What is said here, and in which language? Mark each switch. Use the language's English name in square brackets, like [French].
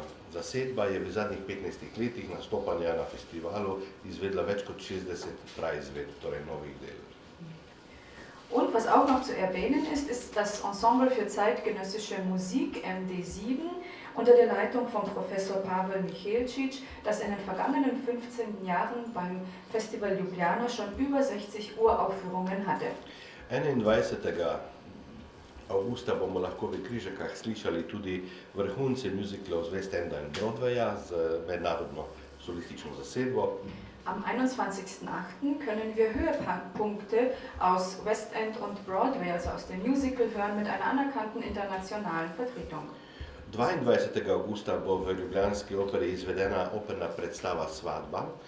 [Slovenian] Zasedba je v zadnjih 15 letih nastopanja na festivalu izvedla več kot 60 praizvedb, torej novih del. [German] Und was auch noch zu erwähnen ist, ist das Ensemble für zeitgenössische Musik MD7 unter der Leitung von Professor Pavel Michelčič, das in den vergangenen 15 Jahren beim Festival Ljubljana schon über 60 Uraufführungen hatte. [Slovenian] 21. avgusta bomo lahko v Križakah slišali tudi vrhunce muziklov z West Enda in Broadwaya z mednarodno solistično zasedbo. [German] Am 21.08. können wir Höhepunkte aus West End und Broadway, also aus dem Musical, hören mit einer anerkannten internationalen Vertretung. [Slovenian] 22. avgusta bo v Ljubljanski operi izvedena operna predstava Svadba.